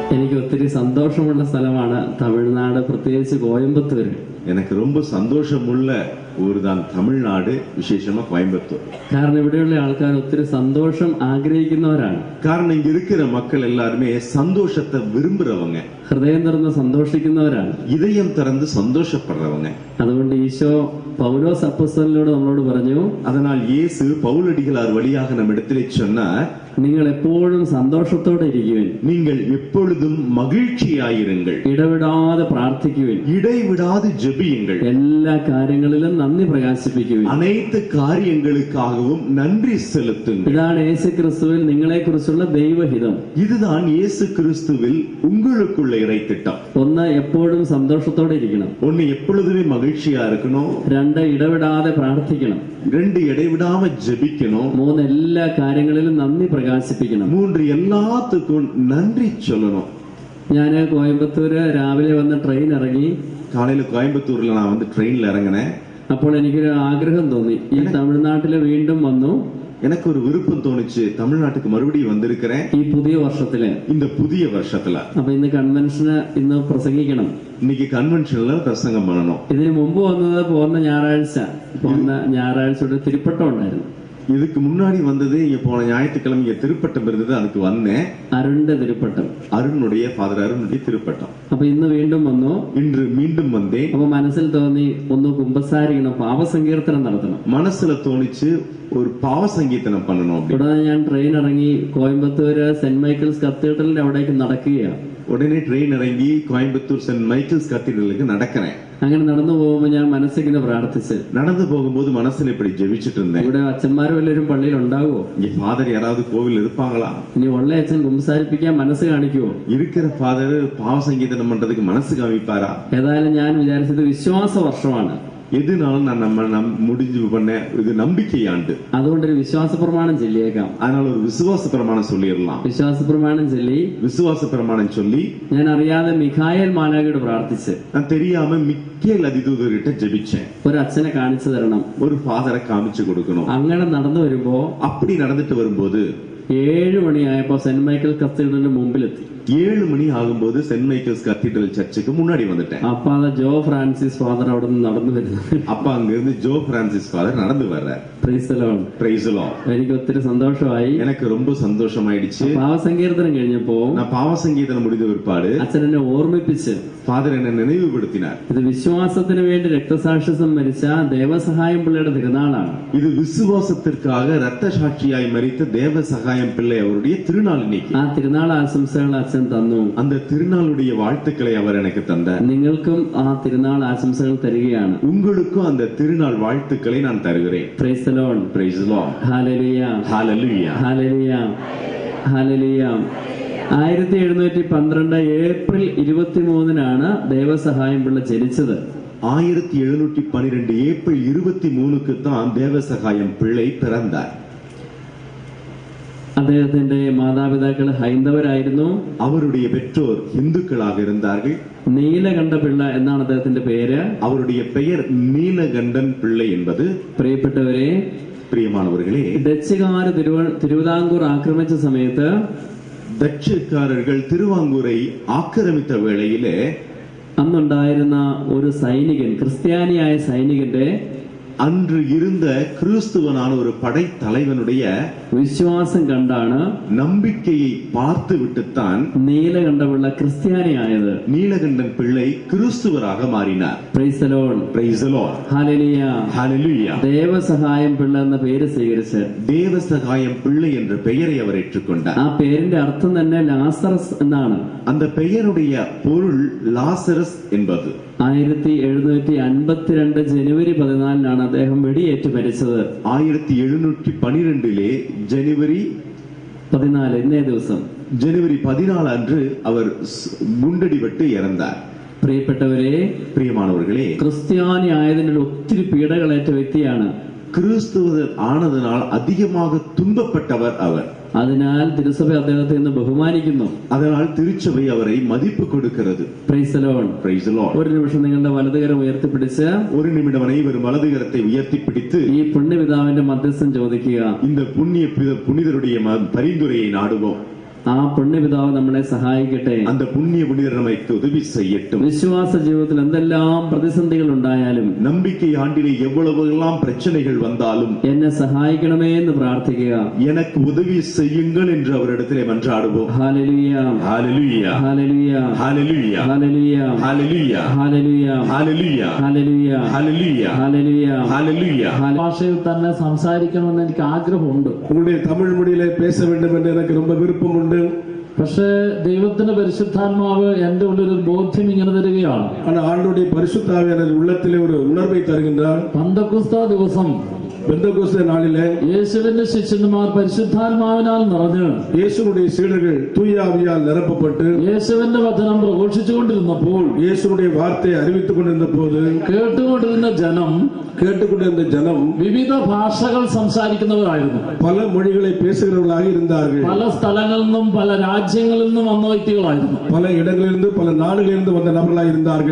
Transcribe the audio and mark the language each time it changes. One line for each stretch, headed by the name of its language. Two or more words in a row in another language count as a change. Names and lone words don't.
Malayalam: എനിക്ക് ഒത്തിരി സന്തോഷമുള്ള സ്ഥലമാണ് തമിഴ്നാട്, പ്രത്യേകിച്ച് കോയമ്പത്തൂർ.
Tamil: எனக்கு ரொம்ப சந்தோஷமுள்ள ஊர் தான் தமிழ்நாடு, விசேஷமா கோயம்புத்தூர்.
Malayalam: കാരണം ഇവിടെയുള്ള ആൾക്കാർ ഒത്തിരി സന്തോഷം ആഗ്രഹിക്കുന്നവരാണ്.
Tamil: കാരണം இங்க இருக்கிற மக்கள் எல்லாருமே சந்தோஷத்தை விரும்புறவங்க,
Malayalam: ഹൃദയം തുറന്ന് സന്തോഷിക്കുന്നവരാണ്,
Tamil: இதயம் திறந்து சந்தோஷப்படுறவங்க.
Malayalam: അതുകൊണ്ട് ഈശോ പൗലോസ് അപ്പോസ്തലനോട് നമ്മളോട് പറഞ്ഞു,
Tamil: அதனால் இயேசு பவுலடிகளார் வழியாக நம்ம இடத்திலே சொன்னார்,
Malayalam: നിങ്ങൾ എപ്പോഴും സന്തോഷത്തോടെ ഇരിക്കുവിൻ,
Tamil: நீங்கள் எப்பொழுதும் மகிழ்ச்சியாயிருங்கள்,
Malayalam: ഇടവിടാതെ പ്രാർത്ഥിക്കുവിൻ,
Tamil: இடைவிடாது ஜெபியுங்கள்,
Malayalam: എല്ലാ കാര്യങ്ങളിലും നന്ദി പ്രകാശിപ്പിക്കുവിൻ,
Tamil: அனைத்து காரியங்களுக்காகவும் நன்றி செலுத்துங்கள்.
Malayalam: ഇതാണ് യേശുക്രിസ്തുവിൽ നിങ്ങളെ കുറിച്ചുള്ള ദൈവഹിതം.
Tamil: இதுதான் இயேசு கிறிஸ்துவில் உங்களுக்குள்ள இறை திட்டம்.
Malayalam: ഒന്ന്, എപ്പോഴും സന്തോഷത്തോടെ ഇരിക്കണം.
Tamil: ஒன்னு, எப்பொழுதுமே மகிழ்ச்சியா இருக்கணும்.
Malayalam: രണ്ട്, ഇടവിടാതെ പ്രാർത്ഥിക്കണം.
Tamil: ரெண்டு, இடைவிடாம ஜெபிக்கணும்.
Malayalam: മൂന്ന്, എല്ലാ കാര്യങ്ങളിലും നന്ദി പ്രകാശിപ്പിക്കണം.
Tamil: மூன்று, எல்லாத்துக்கும் நன்றி சொல்லணும்.
Malayalam: ഞാൻ കോയമ്പത്തൂര് രാവിലെ വന്ന് ട്രെയിൻ ഇറങ്ങി.
Tamil: காலையில கோயம்புத்தூர்ல நான் வந்து ட்ரெயின்ல இறங்கினேன்.
Malayalam: അപ്പോൾ എനിക്കൊരു ആഗ്രഹം തോന്നി, ഈ തമിഴ്നാട്ടില് വീണ്ടും വന്നു.
Tamil: எனக்கு ஒரு விருப்பம் தோணுச்சு, தமிழ்நாட்டுக்கு மறுபடியும் வந்திருக்கிறேன்
Malayalam: ഈ പുതിയ വർഷത്തില്,
Tamil: இந்த புதிய வருஷத்துல.
Malayalam: അപ്പൊ ഇന്ന് കൺവെൻഷന് ഇന്ന് പ്രസംഗിക്കണം.
Tamil: இன்னைக்கு கன்வென்ஷன்ல பிரசங்கம் பண்ணணும்.
Malayalam: ഇതിന് മുമ്പ് വന്നത് പോകുന്ന ഞായറാഴ്ച തിരുപ്പട്ടം ഉണ്ടായിരുന്നു.
Tamil: இதுக்கு முன்னாடி வந்தது இங்க போன ஞாயிற்றுக்கிழமை இங்க திருப்பட்டம் இருந்தது, அதுக்கு வந்தேன்.
Malayalam: അരുണിന്റെ തിരുപ്പട്ടം,
Tamil: அருணுடைய ஃபாதர் அருணுடைய திருப்பட்டம்.
Malayalam: അപ്പൊ ഇന്ന് വീണ്ടും വന്നു.
Tamil: இன்று மீண்டும் வந்தேன்.
Malayalam: അപ്പൊ മനസ്സിൽ തോന്നി, ഒന്ന് കുമ്പസാരിക്കണം, പാപസങ്കീർത്തനം നടത്തണം.
Tamil: மனசுல தோணிச்சு ஒரு பாவ சங்கீதனம் பண்ணணும்.
Malayalam: ഉടനെ ഞാൻ ട്രെയിൻ ഇറങ്ങി കോയമ്പത്തൂര് സെന്റ് മൈക്കിൾസ് കത്തീഡ്രലിന്റെ അവിടേക്ക് നടക്കുകയാണ്.
Tamil: உடனே ட்ரெயின் இறங்கி கோயம்புத்தூர் சென்ட் மைக்கேல்ஸ் கத்தீட்ரலுக்கு நடக்கிறேன்.
Malayalam: അങ്ങനെ നടന്നു പോകുമ്പോ ഞാൻ മനസ്സിങ്ങനെ പ്രാർത്ഥിച്ച്,
Tamil: நடந்து போகும்போது மனசுல இப்படி ஜெபிச்சுட்டு இருந்தேன்,
Malayalam: ഇവിടെ അച്ഛന്മാരും എല്ലാവരും പള്ളിയിൽ ഉണ്ടാവുമോ?
Tamil: இங்க ஃபாதர் யாராவது கோவில் இருப்பாங்களா?
Malayalam: ഇനി உள்ள അച്ഛൻ കുമ്പസാരിപ്പിക്കാൻ മനസ്സ് കാണിക്കുവോ?
Tamil: இருக்கிற ஃபாதர் பாவ சங்கீதனம் பண்றதுக்கு மனசு காமிப்பாரா?
Malayalam: ഏതായാലും ഞാൻ വിചാരിച്ചത് വിശ്വാസ വർഷമാണ്,
Tamil: எதுனாலும் நான் முடிஞ்சு பண்ண இது நம்பிக்கையாண்டு,
Malayalam: അതുകൊണ്ടൊരു വിശ്വാസ പ്രമാണം ചൊല്ലിയേക്കാം.
Tamil: அதனால ஒரு விசுவாச பிரமாணம் சொல்லிடலாம்.
Malayalam: വിശ്വാസ പ്രമാണം ചൊല്ലി,
Tamil: விசுவாச பிரமாணம் சொல்லி,
Malayalam: ഞാൻ അറിയാതെ മിഖായേൽ മാലാഖയോട് പ്രാർത്ഥിച്ച്,
Tamil: நான் தெரியாம மிக்கேல் அதிதூதர்கிட்ட ஜெபிச்சேன்.
Malayalam: ഒരു അച്ഛനെ കാണിച്ചു തരണം,
Tamil: ஒரு ஃபாதரை காமிச்சு கொடுக்கணும்.
Malayalam: അങ്ങനെ നടന്നു വരുമ്പോ,
Tamil: அப்படி நடந்துட்டு வரும்போது
Malayalam: 7 മണിയായപ്പോ സെന്റ് മൈക്കിൾ കത്തീഡ്രലിന്റെ മുമ്പിലെത്തി.
Tamil: 7 மணி ஆகும்போது சென்ட் மைக்கேல்ஸ் கத்தீட்ரல் சர்ச்சுக்கு முன்னாடி வந்துட்டேன்.
Malayalam: അപ്പൊ അത് ജോ ഫ്രാൻസിസ് ഫാദർ അവിടെ നിന്ന് നടന്നു വരുന്നത്.
Tamil: அப்ப அங்க இருந்து ஜோ பிரான்சிஸ் ஃபாதர் நடந்து வர்றார்.
English: Praise the Lord. Praise the Lord.
Malayalam: എനിക്ക് ഒത്തിരി സന്തോഷമായി.
Tamil: எனக்கு ரொம்ப சந்தோஷமாயிடுச்சு.
Malayalam: പാവസങ്കീർത്തനം കഴിഞ്ഞപ്പോ,
Tamil: நான் பாவ சங்கீதனம் முடிந்த பிற்பாடு
Malayalam: അച്ഛൻ എന്നെ ഓർമ്മിപ്പിച്ച്,
Tamil: ஃபாதர் என்ன நினைவுபடுத்தினார்.
Malayalam: ഇത് വിശ്വാസത്തിന് വേണ്ടി രക്തസാക്ഷിത്വം മരിച്ച ദേവസഹായം പിള്ളയുടെ തിരുനാളാണ്.
Tamil: இது விசுவாசத்திற்காக ரத்த சாட்சியாய் மரித்த தேவசகாயம் பிள்ளை அவருடைய திருநாள் இன்னைக்கு.
Malayalam: ആ തിരുനാൾ ആശംസകൾ അച്ഛൻ തന്നു.
Tamil: அந்த திருநாளுடைய வாழ்த்துக்களை அவர் எனக்கு தந்தார்.
Malayalam: നിങ്ങൾക്കും ആ തിരുനാൾ ആശംസകൾ തരികയാണ്.
Tamil: உங்களுக்கும் அந்த திருநாள் வாழ்த்துக்களை நான் தருகிறேன்.
English: Praise the Lord. Praise the Lord.
Malayalam: ഹല്ലേലൂയ,
Tamil: ஹalleluya,
Malayalam: ഹല്ലേലൂയ, ഹല്ലേലൂയ. 1712 ഏപ്രിൽ 23-നാണ് ദേവസഹായം പിള്ള ജനിച്ചത്.
Tamil: 1712 ஏப்ரல் 23க்கு தான் தேவசகாயம் பிள்ளை பிறந்தார்.
Malayalam: അദ്ദേഹത്തിന്റെ മാതാപിതാക്കൾ ഹൈന്ദവരായിരുന്നു.
Tamil: அவருடைய பெற்றோர் இந்துக்களாக இருந்தார்கள்.
Malayalam: നീലകണ്ഠ പിള്ള എന്നാണ് അദ്ദേഹത്തിന്റെ പേര്.
Tamil: அவருடைய பெயர் நீலகண்டன் பிள்ளை என்பது.
Malayalam: പ്രിയപ്പെട്ടവരെ,
Tamil: பிரியமானவர்களே,
Malayalam: ഡച്ചുകാര് തിരുവിതാംകൂർ ആക്രമിച്ച സമയത്ത്,
Tamil: டச்சுக்காரர்கள் திருவாங்கூரை ஆக்கிரமித்த வேளையிலே
Malayalam: അന്നുണ്ടായിരുന്ന ഒരു സൈനികൻ, ക്രിസ്ത്യാനിയായ സൈനികന്റെ
Tamil: அன்று இருந்த கிறிஸ்துவனான ஒரு படை தலைவனுடைய
Malayalam: വിശ്വാസം കണ്ടാണ്,
Tamil: நம்பிக்கையை பார்த்து விட்டுத்தான்
Malayalam: നീലകണ്ഠപിള്ള ക്രിസ്ത്യാനിയായത്.
Tamil: நீலகண்டன் பிள்ளை கிறிஸ்துவராக மாறினார்.
English: Praise the Lord. Praise the Lord.
Malayalam: ഹല്ലേലൂയ,
Tamil: ஹalleluya.
Malayalam: ദേവസഹായം പിള്ള എന്ന പേര് സ്വീകരിച്ച്
Tamil: தேவசகாயம் பிள்ளை என்ற பெயரை அவர் ஏற்றுக்கொண்டார்.
Malayalam: ആ പേരിന്റെ അർത്ഥം തന്നെ ലാസറസ് എന്നാണ്.
Tamil: அந்த பெயருடைய பொருள் லாசரஸ் என்பது.
Malayalam: 1752 ജനുവരി 14-നാണ് അദ്ദേഹം വെടിയേറ്റ് മരിച്ചത്. 1712 ജനുവരി 14, ഇന്നേ ദിവസം,
Tamil: ஜனவரி 14 அன்று அவர் குண்டடிபட்டு இறந்தார்.
Malayalam: പ്രിയപ്പെട്ടവരെ,
Tamil: பிரியமானவர்களே,
Malayalam: ക്രിസ്ത്യാനി ആയതിനാൽ ഒത്തിരി പീഡകളേറ്റ വ്യക്തിയാണ്.
Tamil: கிறிஸ்துவர் ஆனதனால் அதிகமாக துன்பப்பட்டவர் அவர்.
Malayalam: അതിനാൽ തിരുസഭ അദ്ദേഹത്തെ ഇന്ന് ബഹുമാനിക്കുന്നു.
Tamil: அதனால் திருச்சபை அவரை மதிப்பு கொடுக்கிறது.
English: Praise the Lord. Praise the Lord.
Malayalam: ഒരു നിമിഷം നിങ്ങളുടെ വലതുകരം ഉയർത്തിപ്പിടിച്ച്,
Tamil: ஒரு நிமிடம் அனைவரும் வலதுகரத்தை உயர்த்தி பிடித்து
Malayalam: ഈ പുണ്യപിതാവിന്റെ മധ്യസ്ഥം ചോദിക്കുക.
Tamil: இந்த புனிதருடைய பரிந்துரையை நாடுவோம்.
Malayalam: ആ പുണ്യപിതാവ് നമ്മളെ സഹായിക്കട്ടെ.
Tamil: அந்த புண்ணிய புனிதர் நமக்கு உதவி செய்யட்டும்.
Malayalam: വിശ്വാസ ജീവിതത്തിൽ എന്തെല്ലാം പ്രതിസന്ധികൾ ഉണ്ടായാലും
Tamil: நம்பிக்கை ஆண்டிலே எவ்வளவெல்லாம் பிரச்சனைகள் வந்தாலும்
Malayalam: എന്നെ സഹായിക്കണമേ എന്ന് പ്രാർത്ഥിക്കുക.
Tamil: எனக்கு உதவி செய்யுங்கள் என்று அவரிடத்திலே மன்றாடுவோம்.
Malayalam: ഹല്ലേലൂയ,
Tamil: ஹalleluya,
Malayalam: ഹല്ലേലൂയ,
Tamil: ஹalleluya,
Malayalam: ഹല്ലേലൂയ,
Tamil: ஹalleluya,
Malayalam: ഹല്ലേലൂയ,
Tamil: ஹalleluya,
Malayalam: ഹല്ലേലൂയ,
Tamil: ஹalleluya,
Malayalam: ഹല്ലേലൂയ.
Tamil: ஹalleluya.
Malayalam: ഭാഷയിൽ തന്നെ സംസാരിക്കണമെന്ന് എനിക്ക് ആഗ്രഹമുണ്ട്.
Tamil: உங்களுடைய தமிழ் மொழியிலே பேச வேண்டும் என்று எனக்கு ரொம்ப விருப்பம் உண்டு.
Malayalam: പക്ഷേ ദൈവത്തിന്റെ പരിശുദ്ധാത്മാവ് എന്റെ ഉള്ളിൽ ഒരു ബോധ്യം ഇങ്ങനെ തരികയാണ്.
Tamil: ஆனால் ஆண்டவருடைய பரிசுத்தாவியானவர் உள்ளத்திலே ஒரு உணர்வை தருகின்றார்.
Malayalam: പന്തക്കുസ്ത ദിവസം
Tamil: பெந்தகோஸ்தே நாளிலே
Malayalam: യേശുവിന്റെ ശിഷ്യന്മാർ പരിശുദ്ധാത്മാവിനാൽ നിറഞ്ഞ്
Tamil: இயேசுனுடைய சீடர்கள் தூய ஆவியால் நிரப்பப்பட்டு
Malayalam: യേശുവിന്റെ വചനം പ്രഘോഷിച്ചുകൊണ്ടിരുന്നപ്പോൾ
Tamil: இயேசுனுடைய வார்த்தையை அறிவித்துக் கொண்டிருந்த போது
Malayalam: കേട്ടുകൊണ്ടിരുന്ന ജനം
Tamil: கேட்டுக்கொண்டிருந்த ஜனம்
Malayalam: വിവിധ ഭാഷകൾ സംസാരിക്കുന്നവരായിരുന്നു.
Tamil: பல மொழிகளை பேசுகிறவர்களாக இருந்தார்கள்.
Malayalam: പല സ്ഥലങ്ങളിൽ നിന്നും പല രാജ്യങ്ങളിൽ നിന്നും വന്ന വ്യക്തികളായിരുന്നു.
Tamil: பல இடங்களிலிருந்து பல நாடுகளிலிருந்து வந்த நபர்களாக இருந்தார்கள்.